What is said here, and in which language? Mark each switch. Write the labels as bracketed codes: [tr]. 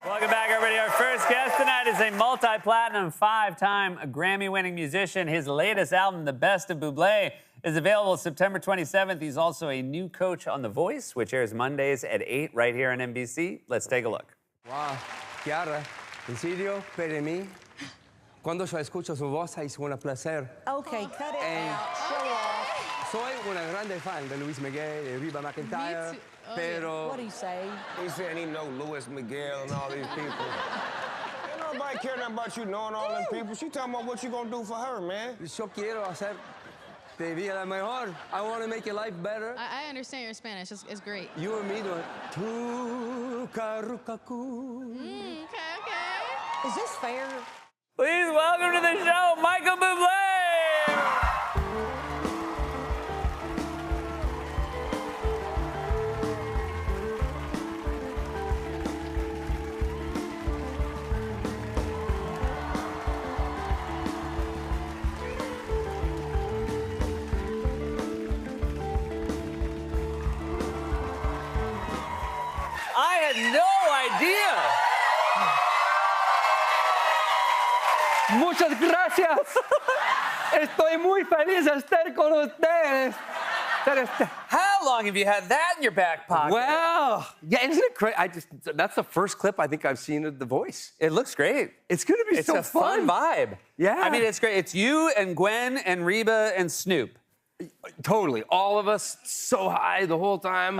[en] is a multi-platinum, 5-time Grammy-winning musician. His latest album, The Best of Bublé, is available September 27th. He's also a new coach on The Voice, which airs Mondays at 8 right here on NBC. Let's take a look. [es] Wow, Chiara, ¿en serio? Per mí? Cuando yo escucho su voz es un placer. [en] Okay, cut it out. Show off. [es] Soy una grande fan de Luis Miguel, de Reba McEntire, [en] Me too. [es] pero... [en] What'd he say? He said he know Luis Miguel and all these people. Ain't nobody care nothing about you knowing all them people. She talking about what you gonna do for her, man. [es] Yo quiero hacer de vida la mejor. [en] I want to make your life better. I understand your Spanish. It's great. You and me doing... Tu carucacu. Okay. Is this fair? Please welcome to the show, Michael Bublé! I had no idea. [es] Muchas gracias. Estoy muy feliz de estar con ustedes. [en] How long have you had that in your back pocket? Well, yeah, isn't it great? That's the first clip I think I've seen of The Voice. It looks great. It's going to be It's so a fun vibe. Yeah. I mean, it's great. It's you and Gwen and Reba and Snoop. Totally. All of us so high the whole time.